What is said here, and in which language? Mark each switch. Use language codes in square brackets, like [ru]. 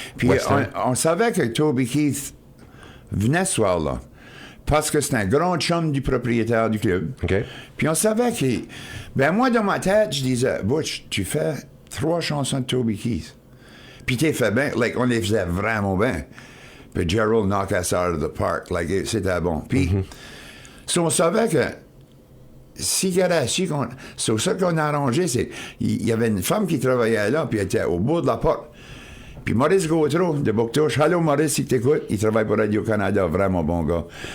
[fr] Puis on savait que Toby Keith venait ce soir-là. Parce que c'est un grand chum du propriétaire du club. Okay. Puis on savait qu'il... Ben moi, dans ma tête, je disais, Butch, tu fais 3 chansons de Toby Keith. Puis t'es fait bien. Like, on les faisait vraiment bien. [en] Puis Gerald knocked us out of the park. [fr] Like, c'était bon. Puis, on savait que si qu'il y avait su qu'on... C'est ça qu'on a arrangé, c'est... Il y avait une femme qui travaillait là, puis elle était au bout de la porte. Puis Maurice Gautreau de Bouctouche. Allô Maurice, si t'écoutes, il travaille pour Radio-Canada, vraiment bon gars.